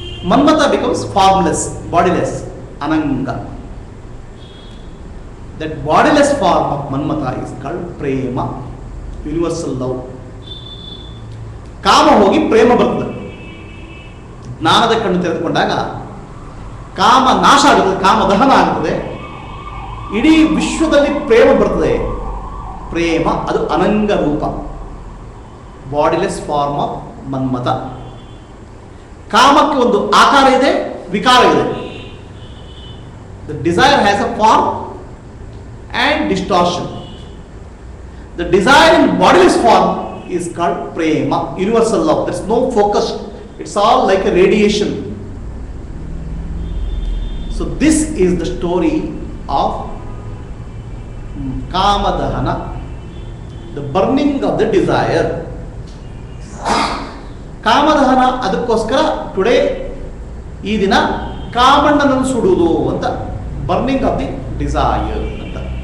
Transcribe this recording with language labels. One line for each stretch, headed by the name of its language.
English: Manmatha becomes formless, bodiless, Ananga. That bodiless form of Manmatha is called prema, universal love.
Kannada: ಕಾಮ ಹೋಗಿ ಪ್ರೇಮ ಬರ್ತದೆ. ಜ್ಞಾನದ ಕಣ್ಣು ತೆರೆದುಕೊಂಡಾಗ ಕಾಮ ನಾಶ ಆಗುತ್ತದೆ, ಕಾಮ ದಹನ ಆಗುತ್ತದೆ, ಇಡೀ ವಿಶ್ವದಲ್ಲಿ ಪ್ರೇಮ ಬರ್ತದೆ. ಪ್ರೇಮ ಅದು ಅನಂಗ ರೂಪ,
English: Bodiless form of Manmatha.
Kannada: ಕಾಮಕ್ಕೆ ಒಂದು ಆಕಾರ ಇದೆ, ವಿಕಾರ ಇದೆ.
English: The desire has a form and distortion. The desire in bodiless form is called prema, universal love. There's no focus. It's all like a radiation. So this is the story of Kamadahana, the burning of the desire.
Kannada: Kama Dahana ಅದಕ್ಕೋಸ್ಕರ today ಈ ದಿನ ಕಾಮಣ್ಣನನ್ನು ಸುಡುವುದು ಅಂತ,
English: burning of the desire
Kannada: ಅಂತ.